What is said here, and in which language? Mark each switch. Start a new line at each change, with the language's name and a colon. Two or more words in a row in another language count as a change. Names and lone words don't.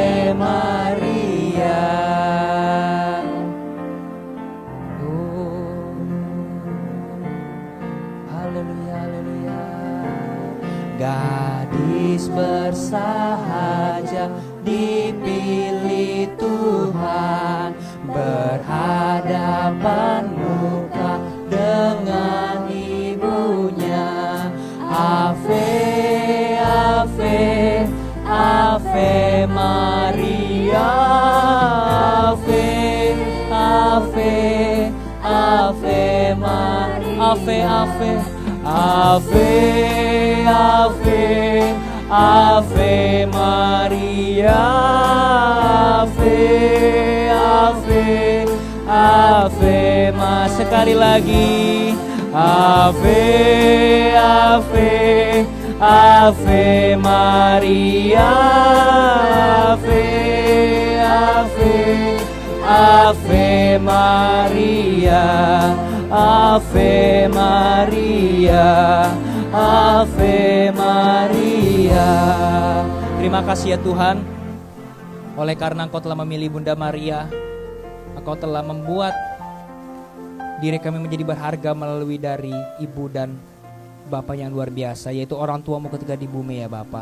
Indonesian: Maria. Haleluya, haleluya. Gadis bersahaja dipilih Tuhan, berhadapan muka dengan ibunya.
Latin: Ave, Ave, Ave Maria. Ave, Ave, Ave Maria. Ave, Ave, Ave, Ave, Ave Maria. Ave, Ave, Ave Maria.
Indonesian: Sekali lagi.
Latin: Ave, Ave, Ave Maria. Ave, Ave, Ave Maria. Ave Maria. Ave Maria.
Indonesian: Terima kasih ya Tuhan, oleh karena Engkau telah memilih Bunda Maria, Engkau telah membuat diri kami menjadi berharga melalui dari ibu dan Bapa yang luar biasa, yaitu orang tuamu ketika di bumi ya Bapa.